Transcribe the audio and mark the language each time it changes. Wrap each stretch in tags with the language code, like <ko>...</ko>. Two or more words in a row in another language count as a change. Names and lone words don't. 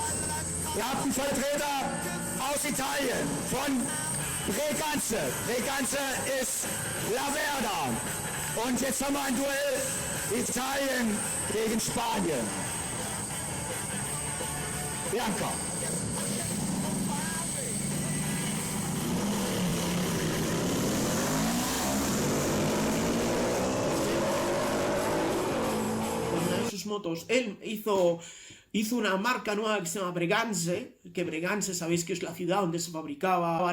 <de>Ihr habt einen Vertreter aus Italien, von Breganze. Breganze ist La Verda. Und jetzt haben wir ein Duell Italien gegen Spanien. Bianca.</de> <es>Sus motos, él hizo una marca nueva que se llama Breganze, que Breganze sabéis que es la ciudad donde se fabricaba</es>